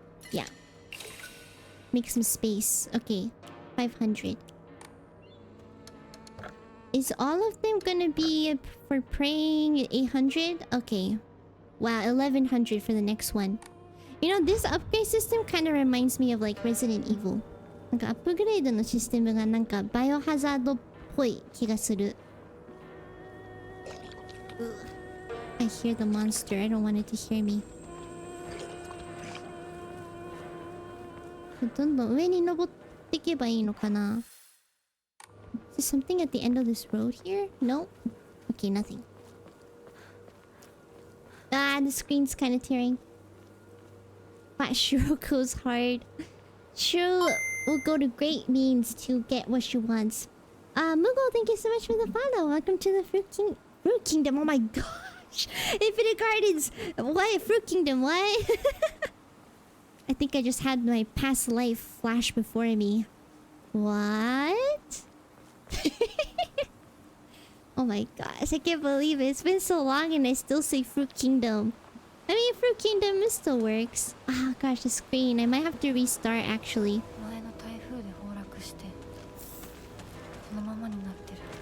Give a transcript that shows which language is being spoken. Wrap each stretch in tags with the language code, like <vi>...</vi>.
<en>Yeah. Make some space. Okay. 500. Is all of them gonna be for praying 800? Okay. Wow, 1100 for the next one. You know, this upgrade system kind of reminds me of like Resident Evil.</en> <ja>なんかアップグレードのシステムがなんかバイオハザードっぽい気がする。</ja> <en>I hear the monster. I don't want it to hear me.</en> <ja>どんどん上に登っていけばいいのかな?</ja> <en>Is there something at the end of this road here? No? Okay, nothing. Ah, the screen's kind of tearing. But Shiro goes hard. Shiro will go to great means to get what she wants. Mugo, thank you so much for the follow. Welcome to the Fruit Kingdom. Oh my gosh. Infinite Gardens. What? Fruit Kingdom, what? I think I just had my past life flash before me. What? Oh my gosh, I can't believe it. It's been so long and I still say Fruit Kingdom. I mean, Fruit Kingdom still works. Oh gosh, the screen. I might have to restart actually.</en> <ja>前の台風で崩落してこのままになってる。</ja>